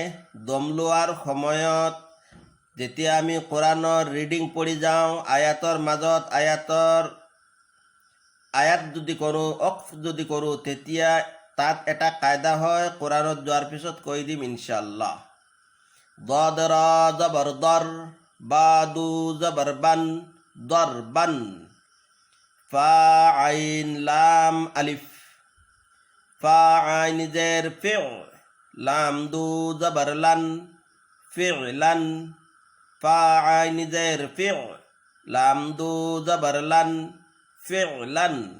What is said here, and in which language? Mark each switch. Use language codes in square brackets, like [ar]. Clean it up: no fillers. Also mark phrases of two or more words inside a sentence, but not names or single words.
[as] দম লোৱাৰ সময়ত, যেতিয়া আমি কোৰাণৰ ৰিডিং পঢ়ি যাওঁ, আয়াতৰ মাজত আয়াত যদি কৰোঁ, অক্ফ যদি কৰোঁ, তেতিয়া তাত এটা কায়দা হয়, কোৰাণত যোৱাৰ পিছত কৈ দিম ইনশাআল্লাহ। [ur] دد ر زبر در، با دو زبر بان، در بان. فا عین لام الف، فا عین زیر فِ، لام دو زبر لان، فعلان. فا عین زیر فِ، لام دو زبر لان، فعلان.